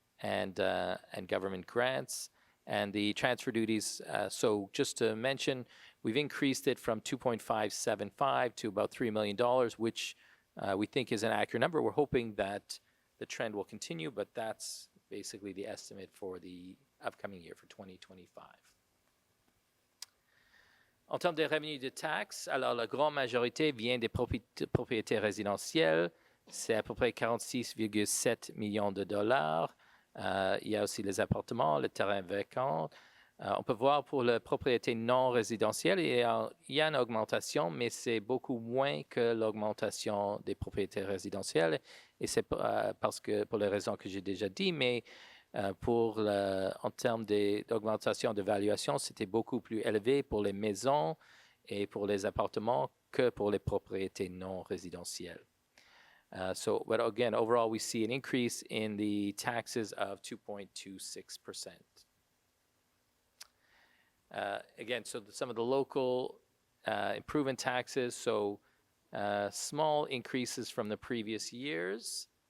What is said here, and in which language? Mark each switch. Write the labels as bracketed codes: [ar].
[en] and government grants. And the transfer duties, so just to mention, we've increased it from 2.575 to about $3 million, which we think is an accurate number. We're hoping that the trend will continue, but that's basically the estimate for the upcoming year, for 2025. [fr] En termes de revenus de taxes, alors la grande majorité vient des propriétés résidentielles. C'est à peu près 46,7 millions de dollars. Il y a aussi les appartements, le terrain vacant. On peut voir pour la propriété non résidentielle, il y a une augmentation, mais c'est beaucoup moins que l'augmentation des propriétés résidentielles. Et c'est parce que, pour les raisons que j'ai déjà dit, mais en termes d'augmentation de valuation, c'était beaucoup plus élevé pour les maisons et pour les appartements que pour les propriétés non résidentielles. [en] But again, overall, we see an increase in the taxes of 2.26%. Again, so some of the local improvement taxes, so small increases from the previous years.